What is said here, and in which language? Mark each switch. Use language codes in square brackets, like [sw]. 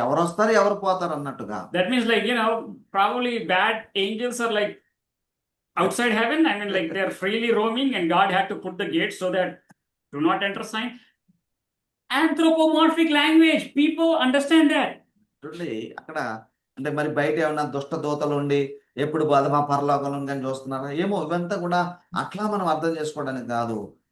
[te] ఎవరు వస్తారు ఎవరు పోతారు అన్నట్టుగా. [en] That means, like, you know, probably bad angels are like outside heaven. I mean, like, they're freely roaming and God had to put the gates so that do not enter sign. Anthropomorphic language. People understand that. [te] చూడండి అక్కడ అంటే మరి బయట ఏమన్నా దుష్ట దూతలు ఉండి ఎప్పుడు మా పరలోకంలో కానీ చూస్తున్నారా ఏమో, ఇవంతా కూడా అట్లా మనం అర్థం చేసుకోవడానికి కాదు.